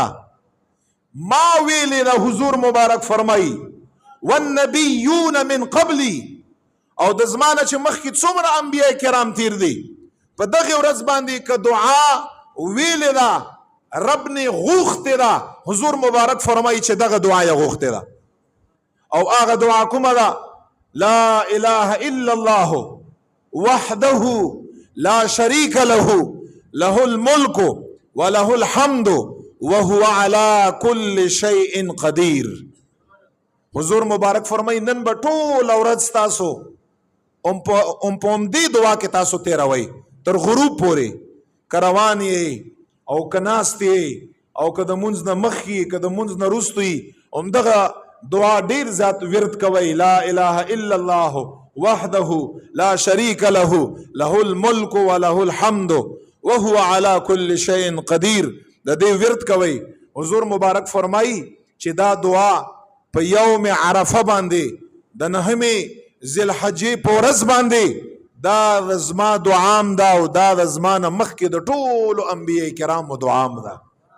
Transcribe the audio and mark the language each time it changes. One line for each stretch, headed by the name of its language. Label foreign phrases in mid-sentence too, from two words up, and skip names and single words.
Pashto: ما ویلې ده حضور مبارک فرمایي
Arabic: والنبیون من قبلی
Pashto: او د زمانه چې مخکې څومره انبیاء کرام تیر دي په دغه ورځ باندې که دعا ویلې ده رب نه غوښتې ده حضور مبارک فرمایي چې دغه دعا یې غوښتې ده. او هغه دعا کومه ده؟
Arabic: لا اله الا الله وحده لا شریک له له الملک وله الحمد وهو على كل شيء قدیر.
Pashto: حضور مبارک فرمایي نن به ټول ورځ تاسو په همدې دعا کې تاسو تیروئ تر غروب پورې که روان یې او که ناست یې او که د مونځ نه مخکې که د مونځ نه وروستو یې همدغه دعا ډیر زیات ورد کوئ.
Arabic: لا اله الا الله وحده لا شریک له له الملک وله الحمد وهو على كل شيء قدیر.
Pashto: د دې ورد کوئ. حضور مبارک فرمایي چې دا دعا په یوم عرفه باندې د 9 ذی الحجې په ورځ باندې دا زما دعام ده او دا د زما نه مخکې د ټولو انبیاء کرامو دعام ده.